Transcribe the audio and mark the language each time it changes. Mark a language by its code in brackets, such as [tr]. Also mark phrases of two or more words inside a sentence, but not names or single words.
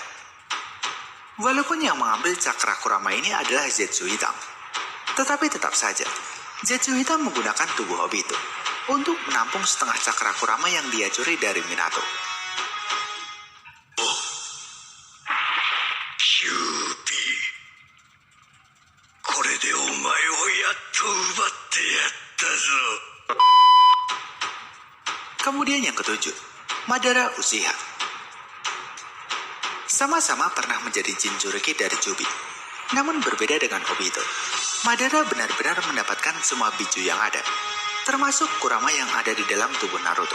[id] Walaupun yang mengambil cakra Kurama ini adalah Zetsu Hitam, tetapi tetap saja Zetsu Hitam menggunakan tubuh Obito untuk menampung setengah cakra Kurama yang dia curi dari Minato. [ja] Kyuubi, これでお前をやっと奪ってやったぞ。 [id] Kemudian yang ketujuh, Madara Uchiha. Sama-sama pernah menjadi Jinchuriki dari Kyuubi. Namun berbeda dengan Obito, Madara benar-benar mendapatkan semua biju yang ada, termasuk Kurama yang ada di dalam tubuh Naruto.